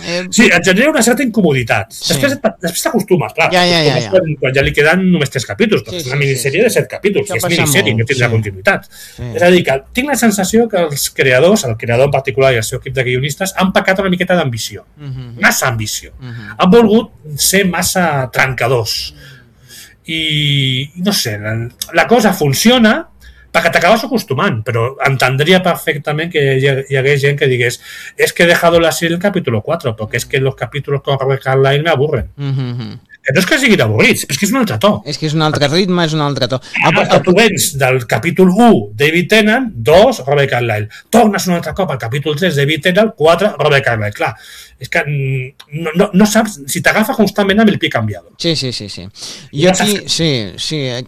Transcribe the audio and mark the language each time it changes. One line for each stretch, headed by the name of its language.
Catalan: Sí, et genera una certa incomoditat. Sí. Després t'acostumes, clar. Ja. Quan ja li queden només 3 capítols, perquè sí, és una minissèrie de 7 capítols, és minissèrie, no tindrà continuïtat. Sí. És a dir, que tinc la sensació que els creadors, el creador en particular i el seu equip de guionistes, han pecat una miqueta d'ambició. Mm-hmm. Massa ambició. Mm-hmm. Han volgut ser massa trencadors. I, no sé, la cosa funciona perquè t'acabes acostumant, però entendria perfectament que hi hagués gent que digués
Spanish: es que he dejado la serie el capítulo 4 porque es que los capítulos con Robert Carlyle me aburren.
Catalan: Mm-hmm. Que no és que siguin avorrits, és que és un altre to. És que és un altre ritme, és un altre to. Tu vens del capítol 1, David Tennant, 2, Robert Carlyle. Tornes un altre cop al capítol 3, David Tennant, 4, Robert Carlyle. Clar, és que no saps si t'agafa justament amb el pi canviat. Sí. Jo aquí, sí.